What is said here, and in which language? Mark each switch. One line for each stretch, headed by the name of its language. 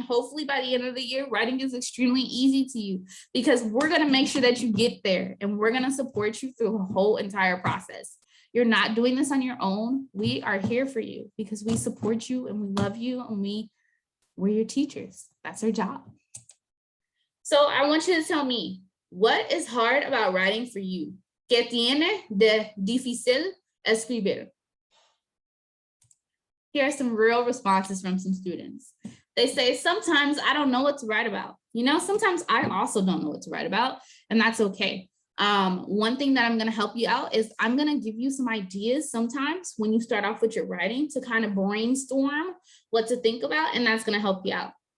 English: And hopefully by the end of the year, writing is extremely easy to you because we're going to make sure that you get there, and we're going to support you through the whole entire process. You're not doing this on your own. We are here for you because we support you and we love you, and we're your teachers. That's our job. So I want you to tell me, what is hard about writing for you?
Spanish: ¿Qué tiene de difícil escribir?
English: Here are some real responses from some students. They say, sometimes I don't know what to write about. You know, sometimes I also don't know what to write about, and that's okay. One thing that I'm going to help you out is I'm going to give you some ideas sometimes when you start off with your writing to kind of brainstorm what to think about, and that's going to help you out.